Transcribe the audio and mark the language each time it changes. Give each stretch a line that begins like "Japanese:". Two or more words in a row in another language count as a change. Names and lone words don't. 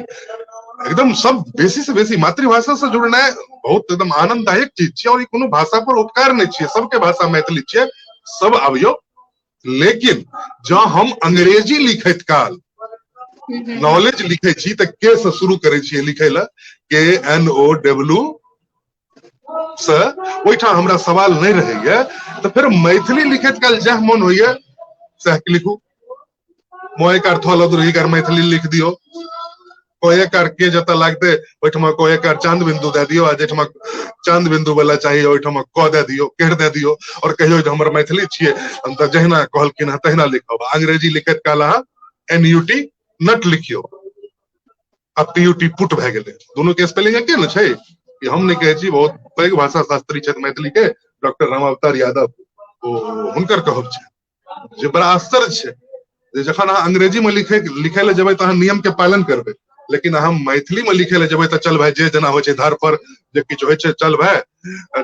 Maithili: एकदम सब बेसी से बेसी मातृभाषा से जुड़ना बहुत एकदम आनंददायक चीज छे, और कोनो भाषा पर उपकार नहीं छे, सबके भाषा मैथिली छे, सब आबियो लेकिन जँ हम अंग्रेजी लिखैत काल नॉलेज लिखे छी तऽ के से शुरू करे छियै लिखे ला KNOW से ओहिठाम हमरा सवाल नहीं रहैया तो फिर मैथिली लिखैत काल जह मन होइया सह लिखू मोएकार थलदुरहीकार मैथिली लिख दियो कोएकार के जतऽ लागते ओहिठाम कोएकार चांद बिंदु दे दियो आ जेठाम चांद बिंदु वाला चाहिए ओहिठाम क दे दियो केर दे दियो और कहियो जे हमर मैथिली छियै हम तऽ जहिना कहलखिन तहिना लिखब अंग्रेजी लिखैत काल अहाँ NUT नट लिखियो आ PUT पुट भए गेलै दोनों के स्पेलिंग एके न छै कि हम नहीं कहै छी बहुत पैघ भाषा शास्त्री छथि मैथिली के डॉक्टर रामावतार यादव ओ हुनकर कहब छै जे बड़ा आश्चर्य छै जे जखन अहाँ अंग्रेजी में लिखे ले जेबै तऽ अहाँ नियम के पालन करबै लेकिन अहाँ मैथिली में लिखे ले जेबै तऽ चल भाई जे जेना होइ छै धार पर जे किछु होइ छै चल भाई